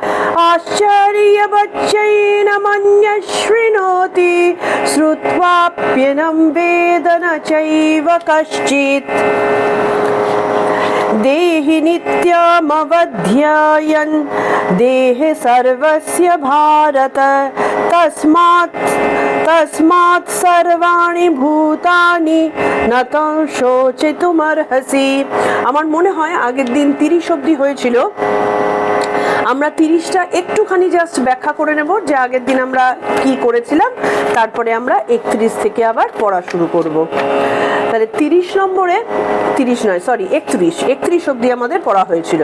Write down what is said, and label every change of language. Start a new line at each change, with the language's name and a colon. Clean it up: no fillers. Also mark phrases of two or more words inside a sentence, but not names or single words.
Sanskrit: आश्चर्यवच्चैनमन्यः शृणोति श्रुत्वाप्यनं वेद न चैव कश्चित् देहि नित्यमवध्यायन् देहे सर्वस्य भारत तस्मात् सर्वाणि भूतानि न तं शोचितुमर्हसि।
Bangla: আমার মনে হয় আগের দিন 30 অবধি হয়েছিল, আমরা 30টা একটুখানি জাস্ট ব্যাখ্যা করে নেব যে আগের দিন আমরা কি করেছিলাম, তারপরে আমরা 31 থেকে আবার পড়া শুরু করব। তাহলে 30 নম্বরে 31 অবধি আমাদের পড়া হয়েছিল।